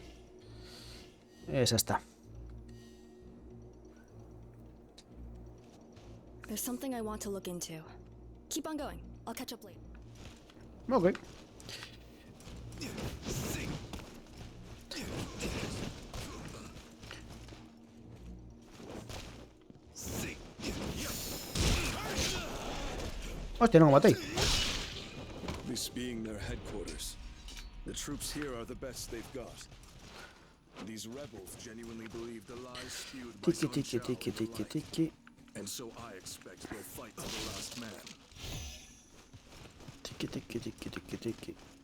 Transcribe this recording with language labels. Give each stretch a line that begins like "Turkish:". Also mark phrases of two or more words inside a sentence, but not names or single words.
Spanish: Esa está.
English: There's something I want to look into. Keep on going. I'll catch up later.
Spanish: Ok. Hostia, no me matei.
English: This being their headquarters, the troops here are the best they've got. These rebels genuinely believe the lies spewed by Tiki, Sun tiki, Shao tiki, were tiki, right. tiki. And so I expect they'll fight to the last man. Tiki, tiki, tiki, tiki, tiki.